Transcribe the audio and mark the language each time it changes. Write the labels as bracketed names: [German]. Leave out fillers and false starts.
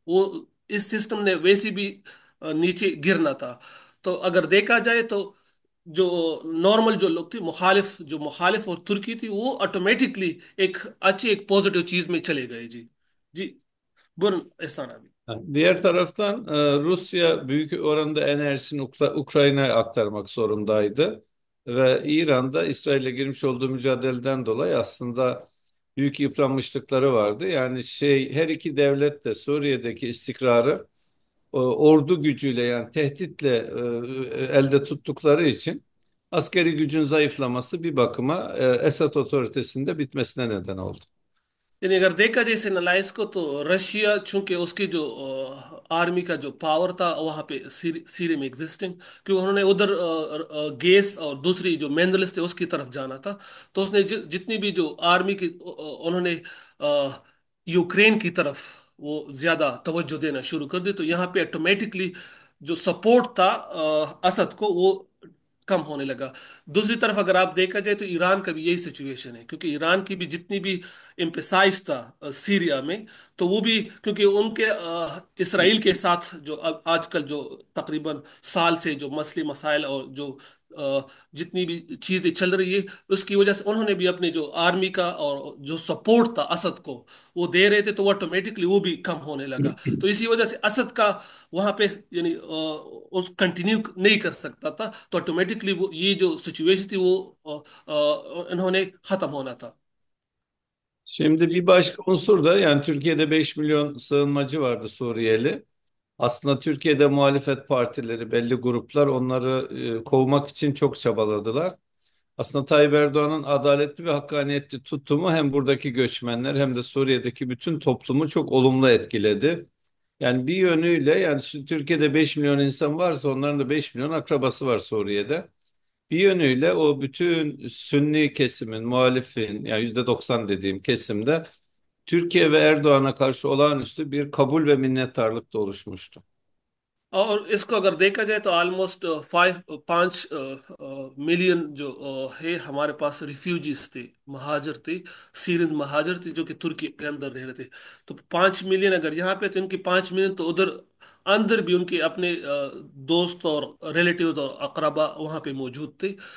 [Hindi] वो इस सिस्टम ने वैसे भी नीचे गिरना था। तो अगर देखा जाए तो जो नॉर्मल जो लोग थे मुखालिफ और तुर्की थी वो ऑटोमेटिकली एक अच्छी एक पॉजिटिव चीज में चले गए जी। [Turkish] जी बुरन एहसान abi. Diğer taraftan Rusya büyük oranda enerjisini Ukrayna'ya aktarmak zorundaydı. Ve İran'da İsrail'le girmiş olduğu mücadeleden dolayı aslında büyük yıpranmışlıkları vardı. Yani her iki devlet de Suriye'deki istikrarı ordu gücüyle yani tehditle elde tuttukları için askeri gücün zayıflaması bir bakıma Esad otoritesinde bitmesine neden oldu. [Hindi] यानी अगर देखा जाए इस analyse को तो Russia चूंकि उसकी जो आर्मी का जो पावर था वहां पे सीरिया में एग्जिस्टिंग, क्योंकि उन्होंने उधर गैस और दूसरी जो मिनरल्स थे उसकी तरफ जाना था। तो उसने जितनी भी जो आर्मी की उन्होंने यूक्रेन की तरफ वो ज्यादा तवज्जो देना शुरू कर दी। तो यहाँ पे ऑटोमेटिकली जो सपोर्ट था असद को वो कम होने लगा। दूसरी तरफ अगर आप देखा जाए तो ईरान का भी यही सिचुएशन है, क्योंकि ईरान की भी जितनी भी एम्फेसाइज था सीरिया में, तो वो भी क्योंकि उनके इसराइल के साथ जो अब आजकल जो तकरीबन साल से जो मसले मसाइल और जो जितनी भी चीजें चल रही है उसकी वजह से उन्होंने भी अपने जो आर्मी का और जो सपोर्ट था असद को वो दे रहे थे, तो वो ऑटोमेटिकली वो भी कम होने लगा। तो इसी वजह से असद का वहां पे यानी उस कंटिन्यू नहीं कर सकता था, तो ऑटोमेटिकली वो ये जो सिचुएशन थी वो इन्होंने खत्म होना था। [Turkish] Şimdi bir başka unsur da yani Türkiye'de 5 milyon sığınmacı vardı Suriyeli. Aslında Türkiye'de muhalefet partileri, belli gruplar onları kovmak için çok çabaladılar. Aslında Tayyip Erdoğan'ın adaletli ve hakkaniyetli tutumu hem buradaki göçmenler hem de Suriye'deki bütün toplumu çok olumlu etkiledi. Yani bir yönüyle yani Türkiye'de 5 milyon insan varsa onların da 5 milyon akrabası var Suriye'de. Bir yönüyle o bütün Sünni kesimin, muhalifin yani %90 dediğim kesimde Türkiye ve Erdoğan'a karşı olağanüstü bir kabul ve minnettarlık da oluşmuştu. [Hindi] और इसको अगर देखा जाए तो almost 5 million जो है हमारे पास refugees थे, महाजर थे, सीरियन महाजर थे जो कि तुर्की के अंदर रह रहे थे। तो 5 मिलियन अगर यहाँ पे तो इनके 5 मिलियन तो उधर अंदर भी उनके अपने दोस्त और रिलेटिव्स और अकरबा वहाँ पे मौजूद थे।